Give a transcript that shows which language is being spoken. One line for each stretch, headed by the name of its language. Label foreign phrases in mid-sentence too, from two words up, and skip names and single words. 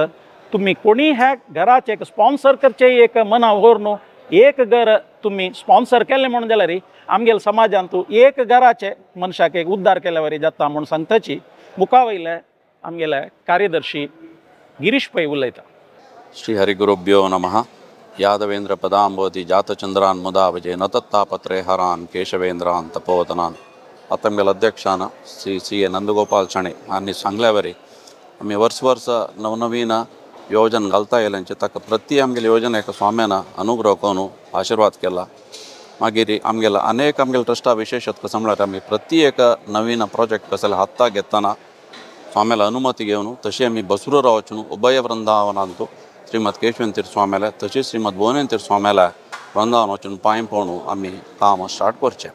Konkani: तुम्ही कोणी ह्या घराचे एक स्पॉन्सर करचे एक मना व्हरून एक घर तुम्ही स्पॉन्सर केले म्हणून जाल्यार आमगेल्या समाजांत एक घराचे मनशाक एक उद्धार केल्या वरी जाता म्हणून सांगताची मुखा वयले आमगेले कार्यदर्शी गिरीश पै उलयता.
Sanskrit: श्री हरिगुरुभ्यो नमः. यादवेंद्र पदांबोधी जातचंद्रान मुदावजे नतत्तापत्रे हरान केशवेंद्रान तपोवतनान.
Konkani: आता आमगेल्या अध्यक्षान श्री CA नंदगोपाल शणे हांणी सांगल्या वरी आमी वर्स नवनवीन योजना घालता येयल्यांचे ताका प्रति आमगेल्या योजनेक स्वाम्यान अनुग्रह करून आशीर्वाद केला. मागीर आमगेल्या अनेक आमगेल्या ट्रस्टा विशेषत कसं म्हळ्यार आमी प्रति एक नवीन प्रोजेक्ट कसले हाता घेतना स्वाम्याला अनुमती घेवन तशी आमी बसरूरा वचून उभय वृंदावनांत श्रीमद केशवेंद्र तीर्थ स्वाम्याला तशीच श्रीमद भुवनेंद्र तीर्थ स्वाम्याला वृंदावन वचून पांय पळोवन आमी काम स्टार्ट करचें.